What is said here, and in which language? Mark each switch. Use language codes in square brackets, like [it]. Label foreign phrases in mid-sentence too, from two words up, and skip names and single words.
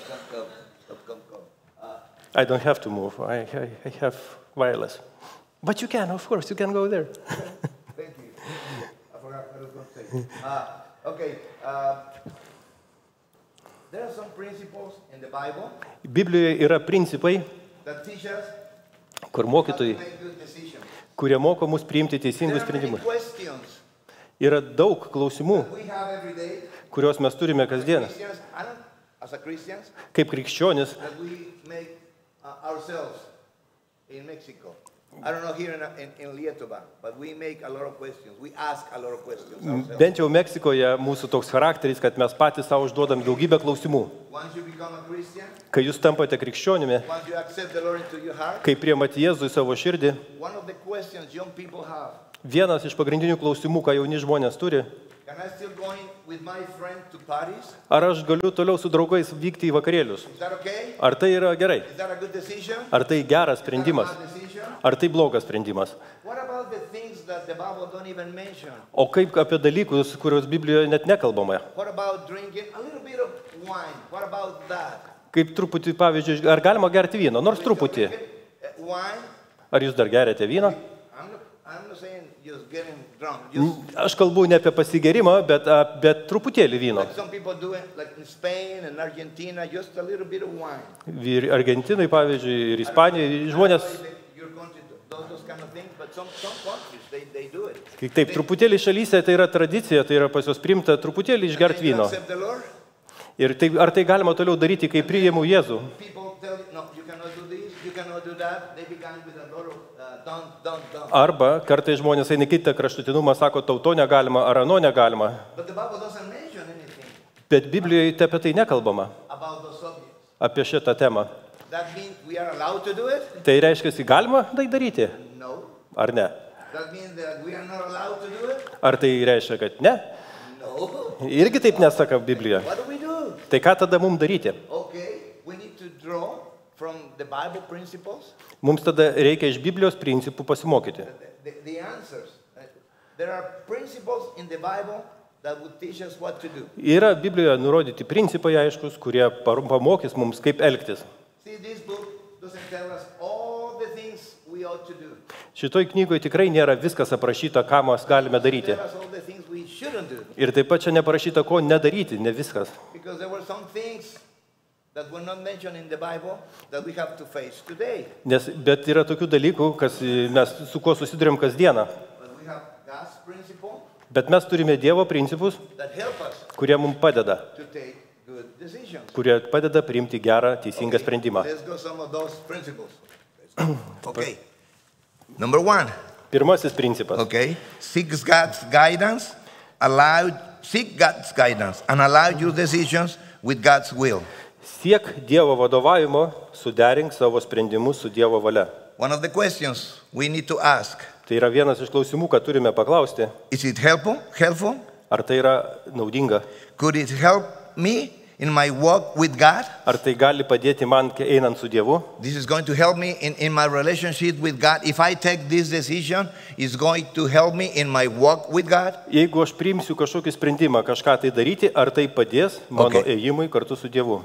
[en] Come. I don't have to move. I have wireless. But you can, of course, you can go there. Thank you. I forgot what I was going to say. Okay. There are some principles in the Bible [lt] Biblijoje yra principai, [en] that teach us [lt] kur [en] how to [lt] mokytojai, [en] make good decisions. [lt] kurie moko mus priimti [en] There [lt] teisingus [en] are many [lt] sprendimus. [en] questions [lt] Yra daug klausimų, [en] we have every day. [lt] kuriuos mes turime kasdieną. [en] Christians, as a Christians, [lt] Kaip krikščionis, [en] that we make ourselves in Mexico. I don't know here in Lietuva, but we make a lot of questions. We ask a lot of questions ourselves. [lt] bent jau Meksikoje mūsų toks charakteris, kad mes patys savo užduodam daugybę klausimų. [en] Once you become a Christian, [lt] Kai jūs tampate krikščionimi, [en] once you accept the Lord into your heart, [lt] kai priimate Jėzų į savo širdį, [en] one of the questions young people have, [lt] vienas iš pagrindinių klausimų, ką jauni žmonės turi, [en] can I still go with my friend to parties? [lt] ar aš galiu toliau su draugais vykti į vakarėlius? [en] Is that okay? [lt] Ar tai yra gerai? [en] Is that a good decision? [lt] Ar tai geras [en] Is that a [lt] sprendimas? [en] bad decision? [lt] Ar tai blogas sprendimas? [en] What about the things that the Bible don't even mention? [lt] O kaip apie dalykus, kuriuos Biblijoje net nekalbama? [en] What about drinking a little bit of wine? What about that? [lt] Kaip truputį, pavyzdžiui, ar galima gerti vyno? Nors truputį. [en] Wine? [lt] Ar jūs dar geriate vyną? [en] I'm not saying just getting drunk. Just [lt] Aš kalbu ne apie pasigerimą, bet truputėlį vyno. [en] like some people do it, like in Spain and Argentina, just a little bit of wine. [lt] Ir Argentinai, pavyzdžiui, ir Ispanijai žmonės, [en] Your country does those kind of things, but some countries they do it. [lt] taip, truputėlį šalyse tai yra tradicija, tai yra pas juos priimta truputėlį išgerti [en] When you [lt] vyno. [en] accept the Lord, [lt] Ir tai, ar tai galima toliau daryti, kai priimu Jėzų? [en] people tell you, no, you cannot do this, you cannot do that. They begin with a lot of don't. [lt] Arba kartai žmonės eina į kitą kraštutinumą, sako, tau to negalima, ar ano negalima. [en] But the Bible doesn't mention anything [lt] Bet Biblijoje apie tai nekalbama, [en] about those subjects. [lt] apie šitą temą. [en] That means we are allowed to do it? [lt] Tai reiškia, galima tai daryti, [en] No. [lt] ar ne? [en] That means that we are not allowed to do it? [lt] Ar tai reiškia, kad ne? [en] No. [lt] Irgi taip nesaka Biblija. [en] What do we do? [lt] Tai ką tada mums daryti? [en] Okay, we need to draw from the Bible principles [lt] Mums tada reikia iš Biblijos principų pasimokyti. [en] the answers. There are principles in the Bible that would teach us what to do. [lt] Yra Biblijoje nurodyti principai aiškus, kurie pamokys mums, kaip elgtis. [en] See, this book doesn't tell us all the things we ought to do. [lt] Šitoj knygoje tikrai nėra viskas aprašyta, ką mes galime daryti. [en] Tell us all the things we shouldn't do. [lt] Ir taip pat čia neparašyta, ko nedaryti, ne viskas. [en] Because there were some things that were not mentioned in the Bible that we have to face today. [lt] Bet yra tokių dalykų, mes su kuo susidurėm kasdieną. [en] But we have God's principle [lt] Bet mes turime Dievo principus, [en] that help us [lt] kurie mums padeda, [en] to take good decisions. [lt] kurie padeda priimti gerą, teisingą sprendimą. [en] Let's go some of those principles. Okay. Number 1. [lt] Pirmasis principas. [en] Okay. Seek God's guidance and allow your decisions with God's will. [lt] Siek Dievo vadovavimo, suderink savo sprendimus su Dievo valia. [en] One of the questions we need to ask. [lt] Tai yra vienas iš klausimų, ką turime paklausti. [en] Is it helpful? [lt] Ar tai yra naudinga? [en] Could it help me in my walk with God? [lt] Ar tai gali padėti man einant su Dievu? [en] This is going to help me in my relationship with God. If I take this decision, it's going to help me in my walk with God. [lt] Jeigu aš priimsiu kažkokį sprendimą, kažką tai daryti, ar tai padės mano ėjimui kartu su Dievu?